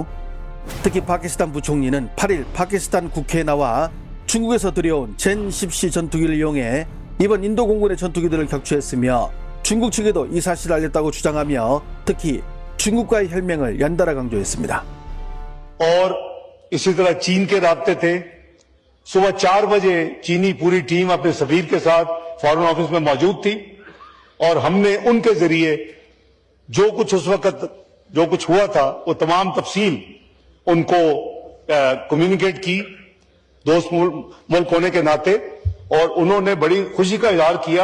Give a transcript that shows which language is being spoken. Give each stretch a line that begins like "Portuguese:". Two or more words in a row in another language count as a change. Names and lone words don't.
Korean: 특히 파키스탄 부총리는 8일 파키스탄 국회에 나와 중국에서 들여온 젠 10C 전투기를 이용해 이번 인도 공군의 전투기들을 격추했으며 중국 측에도 이 사실을 알렸다고 주장하며 특히 중국과의 혈맹을 연달아 강조했습니다.
Hindi: और इसी तरह चीन के राब्ते थे। सुबह 4 बजे चीनी पूरी टीम अपने सफीर के साथ फॉरेन ऑफिस में मौजूद थी और हमने उनके जरिए जो कुछ उस वक्त जो कुछ हुआ था वो तमाम तफसील उनको कम्युनिकेट की दोस्त मुल्क होने के नाते, और उन्होंने बड़ी खुशी का इजहार किया।